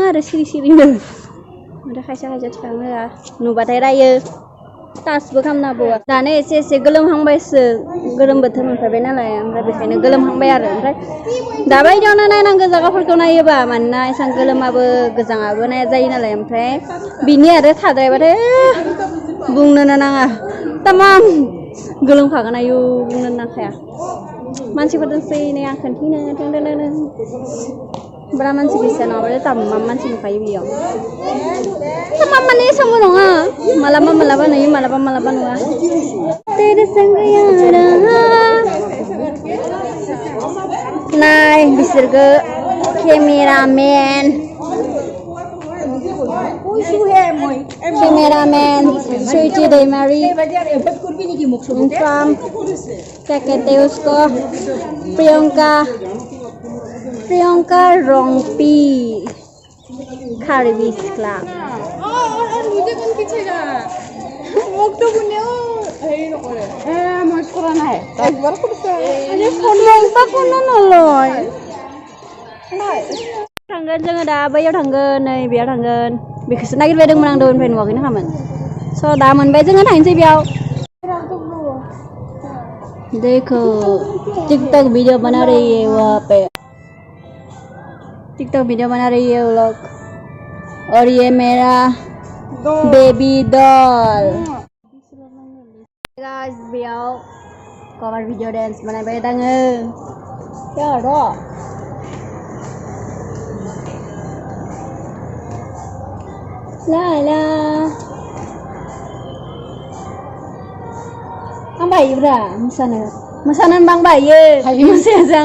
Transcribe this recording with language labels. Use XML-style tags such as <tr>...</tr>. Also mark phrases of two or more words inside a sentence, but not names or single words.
<brx>आरो सिरिनो ओमफ्राय खायसे थिखांनो होआ नुबाथाय रायो टाचबो खालामना होबावा दानो एसे गोलोमहांबायसो गोलोम बोथोर मोनफैबाय नालाय ओमफ्राय बेखायनो गोलोमहांबाय आरो ओमफ्राय दाबायदियावनो नायनांगौ जायगाफोरखौ नायोबा मानोना एसां गोलोमाबो गोजाङाबो नाया जायो नालाय ओमफ्राय बिनि आरो थाद्रायबाथाय बुंनोनो नाङा तामाम गोलोमखागोन आयु बुंनो नांखाया मानसिफोरजोंसै नै आं खोन्थिनो बारा मानसि गैया नङाबाथाय तामाम मानसि नुखायो बेयाव तामाम माने एसांबो नङा मालाबा नुयो मालाबा नुवा</brx> <hi>तेरे संग यारा</hi> <brx>नाय बिसोरखौ केमेरामेन सुइटि दैमारि फ्रॉम</brx> <hi>क्या कहते हैं उसको</hi> <brx>प्रियंका रोंपी खारवी सिख्ला</brx> <hi>मुझे कौन पीछेगा</hi> <as>মোক তো কোনেও হেৰি নকৰে মই কৰা নাই একবাৰ কৰিছে</as> <brx>फनबा কোনো नलय थांगोन जोङो दा बैयाव थांगोन नै बेयाव थांगोन बेखौसो नागिरबायदोंमोन आं दहायनिफ्राय नुवाखैनो खामोन स' दा मोनबाय जोङो थांसै बेयाव</brx> <hi>देखो</hi> <en>TikTok video</en> <hi>बना रही है वहाँ पे</hi> <en>TikTok video</en> <hi>बना रही है वो लोग और ये मेरा</hi> <en>baby doll</en> <brx>गाइस बेयाव</brx> <en>cover video dance</en> <brx>बनायबाय दाङो या र' ला ला आं बायोब्रा मोसानो बां बायो मोसाया जों</brx>